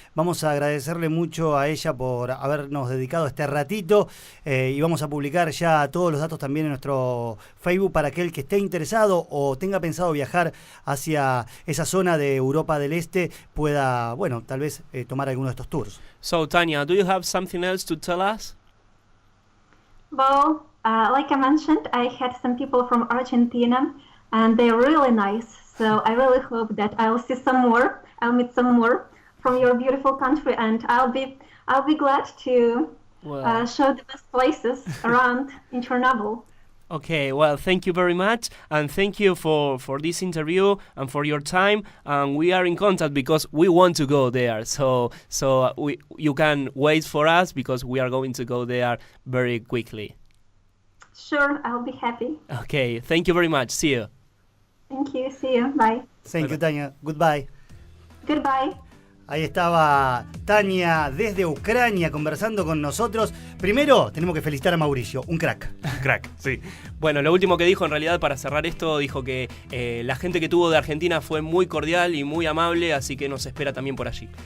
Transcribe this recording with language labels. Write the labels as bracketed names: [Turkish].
[Spanish] Vamos a agradecerle mucho a ella por habernos dedicado este ratito y vamos a publicar ya todos los datos también en nuestro Facebook para aquel que esté interesado o tenga pensado viajar hacia esa zona de Europa del Este pueda, tal vez tomar alguno de estos tours. [English] So, Tanya, do you have something else to tell us? Well, like I mentioned, I had some people from Argentina, and they're really nice. So I really hope that I'll see some more. I'll meet some more from your beautiful country, and I'll be glad to show the best places around in Chernobyl. Okay, well, thank you very much, and thank you for this interview and for your time. And we are in contact because we want to go there. So you can wait for us because we are going to go there very quickly. Sure, I'll be happy. Okay, thank you very much. See you. Thank you. See you. Bye. Thank you, Tania. Goodbye. Goodbye. [Spanish] Ahí estaba Tania desde Ucrania conversando con nosotros. Primero, tenemos que felicitar a Mauricio, un crack. Crack, sí. Bueno, lo último que dijo en realidad para cerrar esto, dijo que la gente que tuvo de Argentina fue muy cordial y muy amable, así que nos espera también por allí.